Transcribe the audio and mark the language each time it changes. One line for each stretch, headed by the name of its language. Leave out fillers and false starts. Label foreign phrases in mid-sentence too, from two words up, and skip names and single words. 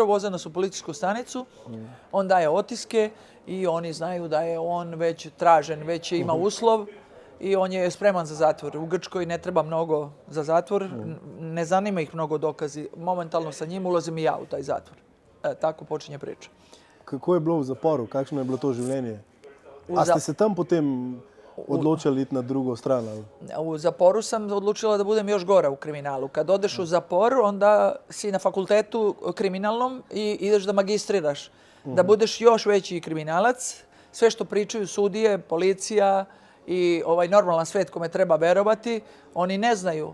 Serbian: Voze nas u policijsku stanicu, on daje otiske i oni znaju da je on već tražen, već ima uslov i on je spreman za zatvor. U Grčkoj ne treba mnogo za zatvor, ne zanima ih mnogo dokazi. Momentalno sa njim ulazim i ja u taj zatvor. Tako počinje priča.
Slovenian: Kako je bilo v zaporu? Kakšno je bilo to življenje? A ste se tam potem odločili iti na drugo stran?
Serbian: U zaporu sam odlučila da budem još gora u kriminalu. Kad odeš u zapor, onda si na fakultetu kriminalnom i ideš da magistriraš. Da budeš još veći kriminalac. Sve što pričaju sudije, policija i ovaj normalan svet kome treba verovati, oni ne znaju.